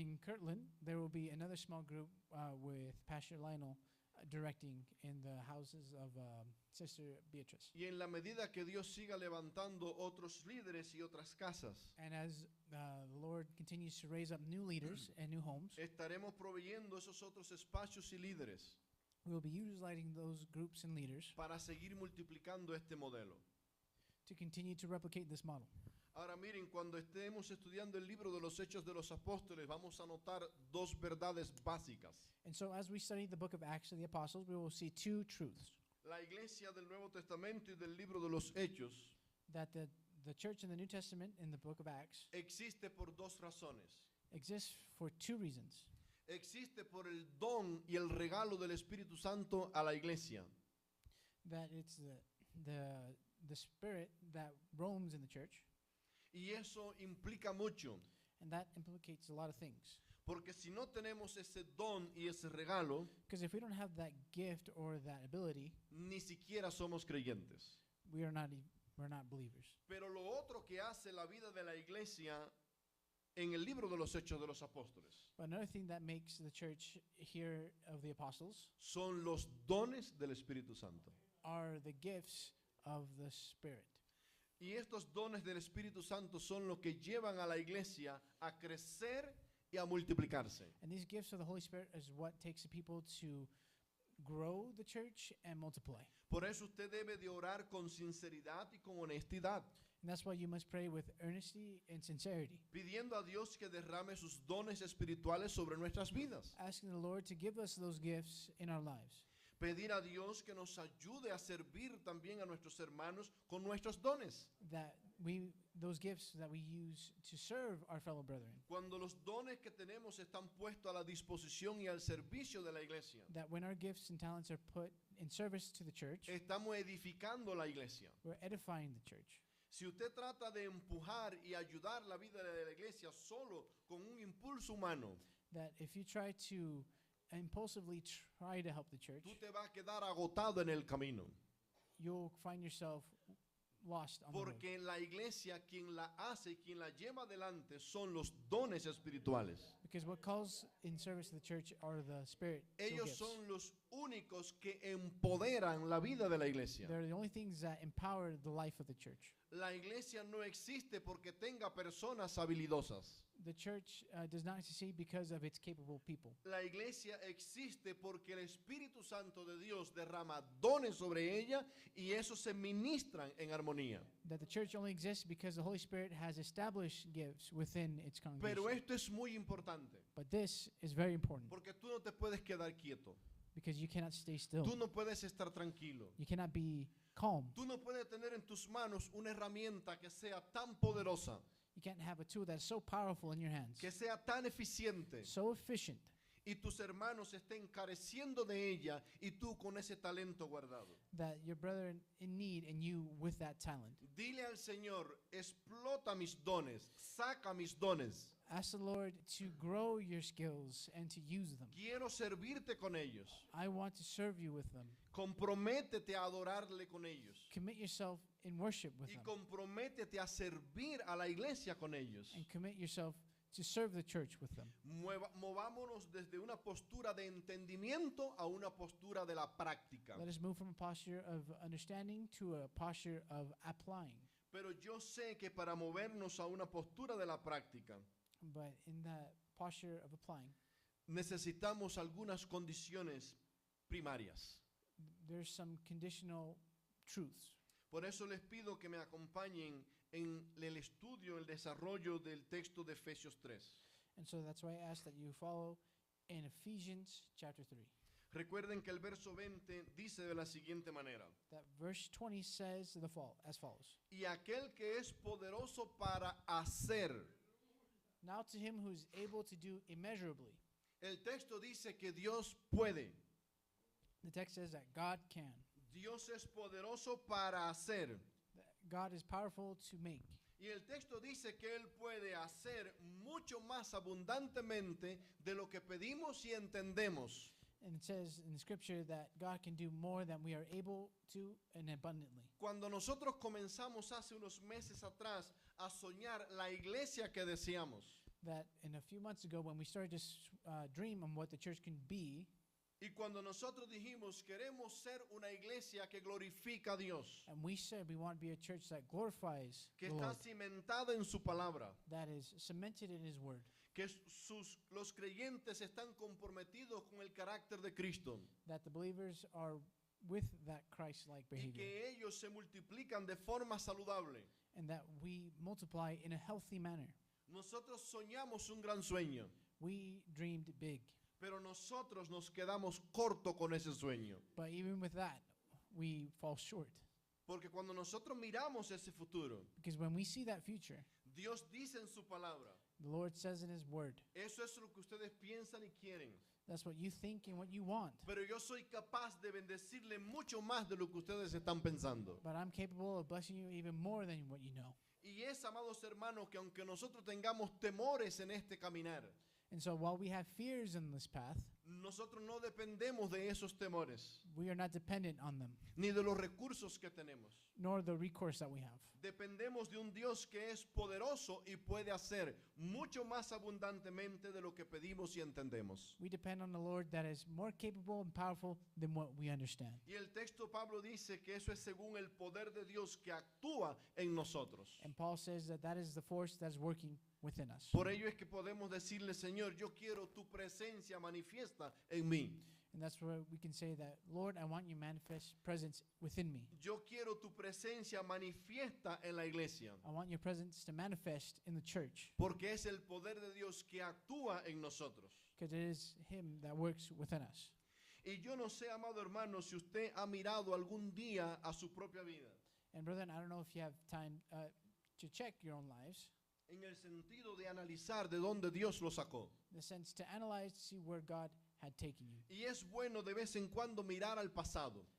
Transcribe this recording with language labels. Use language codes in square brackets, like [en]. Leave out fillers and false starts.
[en] in Kirtland, there will be another small group with Pastor Lionel directing in the houses of Sister Beatrice. [es] Y en la medida que Dios siga levantando otros líderes y otras casas, [en] And as the Lord continues to raise up new leaders and new homes, [es] estaremos proveyendo esos otros espacios y líderes [en] we will be utilizing those groups and leaders [es] para seguir multiplicando este modelo. [en] to continue to replicate this model. [es] Ahora miren, cuando estemos estudiando el libro de los Hechos de los Apóstoles, vamos a notar dos verdades básicas. [en] And so as we study the book of Acts of the Apostles, we will see two truths. [es] La iglesia del Nuevo Testamento y del libro de los Hechos [en] That the church in the New Testament, in the book of Acts, [es] existe por dos razones. [en] exists for two reasons. [es] Existe por el don y el regalo del Espíritu Santo a la iglesia. [en] That it's the spirit that roams in the church, [es] Y eso implica mucho, [en] and that implicates a lot of things. [es] porque si no tenemos ese don y ese regalo, [en] Because if we don't have that gift or that ability, [es] ni siquiera somos creyentes. [en] we're not believers. [es] Pero lo otro que hace la vida de la iglesia en el libro de los Hechos de los Apóstoles [en] But another thing that makes the church here of the apostles [es] son los dones del Espíritu Santo. [en] are the gifts of the Spirit. [es] Y estos dones del Espíritu Santo son los que llevan a la iglesia a crecer y a multiplicarse. [en] And these gifts of the Holy Spirit is what takes the people to grow the church and multiply. [es] Por eso usted debe de orar con sinceridad y con honestidad, [en] And that's why you must pray with earnesty and sincerity, [es] pidiendo a Dios que derrame sus dones espirituales sobre nuestras vidas. [en] asking the Lord to give us those gifts in our lives. [es] Pedir a Dios que nos ayude a servir también a nuestros hermanos con nuestros dones. [en] that those gifts that we use to serve our fellow brethren, [es] Cuando los dones que tenemos están puestos a la disposición y al servicio de la iglesia, [en] that when our gifts and talents are put in service to the church, [es] estamos edificando la iglesia. [en] we're edifying the church. [es] Si usted trata de empujar y ayudar la vida de la iglesia solo con un impulso humano, [en] That if you try to impulsively try to help the church, [es] tú te vas a quedar agotado en el camino. [en] you'll find yourself lost on the road. [es] Porque la iglesia quien la hace y quien la lleva adelante son los dones espirituales. [en] Because what calls in service to the church are the spirit [es] Ellos [en] gifts. [es] son los únicos que empoderan la vida de la iglesia. [en] They're the only things that empower the life of the church. [es] La iglesia no existe porque tenga personas habilidosas. [en] The church does not succeed because of its capable people. [es] La iglesia existe porque el Espíritu Santo de Dios derrama dones sobre ella y esos se ministran en armonía. [en] That the church only exists because the Holy Spirit has established gifts within its congregation. [es] Pero esto es muy importante [en] But this is very important [es] porque tú no te puedes quedar quieto. [en] because you cannot stay still. [es] Tú no puedes estar tranquilo. [en] You cannot be calm. [es] Tú no puedes tener en tus manos una herramienta que sea tan poderosa, [en] You can't have a tool that's so powerful in your hands, [es] que sea tan eficiente [en] so efficient, [es] y tus hermanos estén careciendo de ella y tú con ese talento guardado. [en] that your brother in need and you with that talent. [es] Dile al Señor, explota mis dones, saca mis dones. [en] Ask the Lord to grow your skills and to use them. [es] Quiero servirte con ellos. [en] I want to serve you with them. [es] Comprométete a adorarle con ellos. [en] Commit yourself in worship with [es] Y [en] them. [es] comprométete a servir a la iglesia con ellos. [en] And commit yourself to serve the church with them. [es] Movámonos desde una postura de entendimiento a una postura de la práctica. [en] Let us move from a posture of understanding to a posture of applying. [es] Pero yo sé que para movernos a una postura de la práctica, [en] But in that posture of applying, [es] necesitamos algunas condiciones primarias. [en] there's some conditional truths. [es] Por eso les pido que me acompañen en el estudio, el desarrollo del texto de Efesios 3. [en] And so that's why I ask that you follow in Ephesians chapter 3. [es] Recuerden que el verso 20 dice de la siguiente manera: [en] That verse 20 says as follows. [es] y aquel que es poderoso para hacer. [en] Now to him who is able to do immeasurably. [es] El texto dice que Dios puede. [en] The text says that God can. [es] Dios es poderoso para hacer. [en] That God is powerful to make. [es] Y el texto dice que Él puede hacer mucho más abundantemente de lo que pedimos y entendemos. [en] And it says in the scripture that God can do more than we are able to and abundantly. [es] Cuando nosotros comenzamos hace unos meses atrás a soñar la iglesia que deseamos, [en] That in a few months ago when we started to dream on what the church can be, [es] y cuando nosotros dijimos queremos ser una iglesia que glorifica a Dios, [en] and we said we want to be a church that glorifies [es] que [en] the [es] está [en] Lord, [es] cimentada en su palabra, [en] that is cemented in his word, [es] que los creyentes están comprometidos con el carácter de Cristo [en] that the believers are with that Christ-like [es] y [en] behavior, [es] que ellos se multiplican de forma saludable. [en] and that we multiply in a healthy manner. [es] Nosotros soñamos un gran sueño, [en] We dreamed big, [es] pero nosotros nos quedamos corto con ese sueño. [en] but even with that, we fall short. [es] Porque cuando nosotros miramos ese futuro, [en] Because when we see that future, [es] Dios dice en su palabra, [en] the Lord says in his word, [es] eso es lo que ustedes piensan y quieren. [en] that's what you think and what you want. [es] Pero yo soy capaz de bendecirle mucho más de lo que ustedes están pensando. [en] But I'm capable of blessing you even more than what you know. [es] Y es, amados hermanos, que aunque nosotros tengamos temores en este caminar, [en] And so while we have fears in this path, [es] nosotros no dependemos de esos temores, [en] we are not dependent on them, [es] ni de los recursos que tenemos. [en] nor the recourse that we have. [es] Dependemos de un Dios que es poderoso y puede hacer mucho más abundantemente de lo que pedimos y entendemos. [en] We depend on the Lord that is more capable and powerful than what we understand. [es] Y el texto Pablo dice que eso es según el poder de Dios que actúa en nosotros. [en] And Paul says that that is the force that is working within us. [es] Por ello es que podemos decirle, Señor, yo quiero tu presencia manifiesta en mí. [en] And that's where we can say that, Lord, I want your manifest presence within me. [es] Yo quiero tu presencia manifiesta en la iglesia. [en] I want your presence to manifest in the church, [es] Porque es el poder de Dios que actúa en nosotros. [en] because it is him that works within us. [es] Y yo no sé, amado hermano, si usted ha mirado algún día a su propia vida, [en] And brethren, I don't know if you have time to check your own lives, [es] en el sentido de analizar de dónde Dios lo sacó. [en] in the sense to analyze to see where God had taken you. [es] Y es bueno de vez en cuando mirar al pasado,